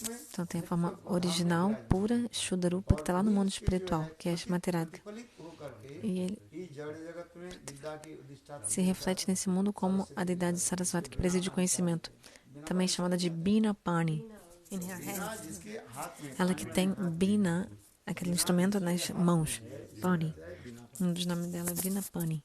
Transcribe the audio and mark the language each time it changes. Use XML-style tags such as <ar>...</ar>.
<pt>Então tem a forma original, pura, Shuddha Rupa, que está lá no mundo espiritual, que é Shrimati Radhika.</pt> <hi>करके</hi> <pt>E ele</pt> <hi>इस जड़ जगत में विद्या की अधिष्ठात्री</hi> <pt>se reflete nesse mundo como a deidade Saraswati que preside o conhecimento, também chamada de Bina Pani.</pt> <en>In her</en> <hi>बिना</hi> <en>hand.</en> <hi>जिसके हाथ में</hi> <pt>Ela que tem Bina, aquele instrumento nas mãos. Pani. Um dos nomes dela é Bina Pani.</pt>